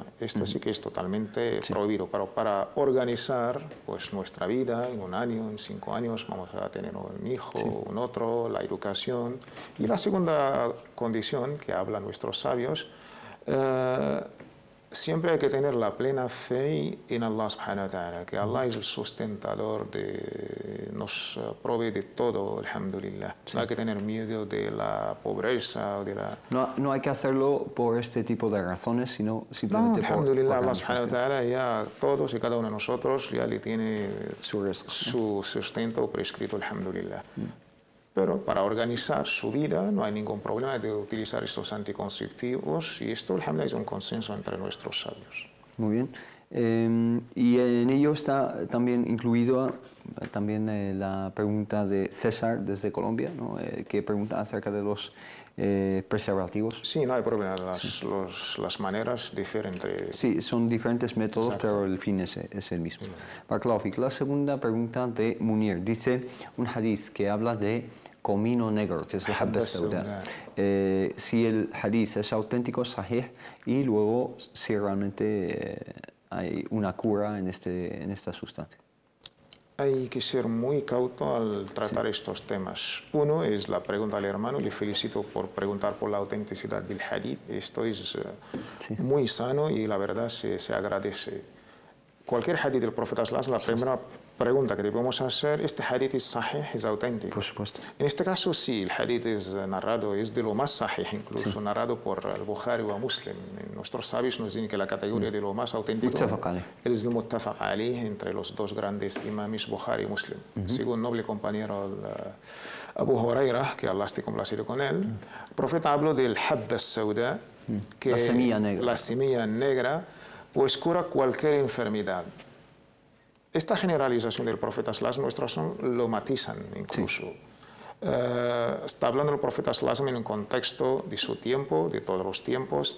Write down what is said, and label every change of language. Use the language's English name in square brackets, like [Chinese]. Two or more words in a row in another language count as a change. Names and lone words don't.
[Spanish] Esto sí que es totalmente prohibido, pero para organizar, pues, nuestra vida en un año, en 5 años, vamos a tener un hijo, un otro, la educación. Y la segunda condición que hablan nuestros sabios, siempre hay que tener la plena fe en [Arabic] الله سبحانه وتعالى, [Spanish] que Allah es el sustentador, nos provee de todo, alhamdulillah. No hay que tener miedo de la pobreza o de la... No hay que hacerlo por este tipo de razones, sino simplemente por alhamdulillah, [Arabic] الله سبحانه وتعالى [Spanish] ya todos y cada uno de nosotros ya le tiene su sustento prescrito, alhamdulillah. Pero para organizar su vida no hay ningún problema de utilizar estos anticonceptivos y esto, alhamdulillah, es un consenso entre nuestros sabios. Muy bien. Y en ello está también incluido la pregunta de César desde Colombia, ¿no? Que pregunta acerca de los preservativos. Sí, no hay problema. Las maneras difieren entre... Sí, son diferentes métodos, Exacto. pero el fin es el mismo. [Arabic] بارك الله فيك. [Spanish] La segunda pregunta de Munir dice un hadith que habla de comino negro, que es la [Arabic] حبة سوداء. [Spanish] Si el hadith es auténtico, sahih, y luego si realmente hay una cura en esta sustancia. Hay que ser muy cauto al tratar estos temas. Uno es la pregunta al hermano, le felicito por preguntar por la autenticidad del hadith. Esto es muy sano y la verdad se agradece. Cualquier hadith del profeta [Arabic] صلى الله عليه وسلم, [Spanish] la primera pregunta que debemos hacer, ¿este hadith es sahih, es auténtico? Por supuesto. En este caso sí, el hadith es narrado, es de lo más sahih incluso, narrado por el Bukhari o Muslim. Nuestros sabios nos dicen que la categoría de lo más auténtico es el [Arabic] متفق عليه [Spanish] entre los dos grandes imames Bukhari y Muslim. Según noble compañero Abu Huraira, que Allah esté complacido con él, el profeta habló del [Arabic] حبة سوداء, [Spanish] que la semilla negra, pues cura cualquier enfermedad. Esta generalización del profeta sallallahu nuestros lo matizan incluso. Sí. Está hablando el profeta sallallahu en un contexto de su tiempo, de todos los tiempos.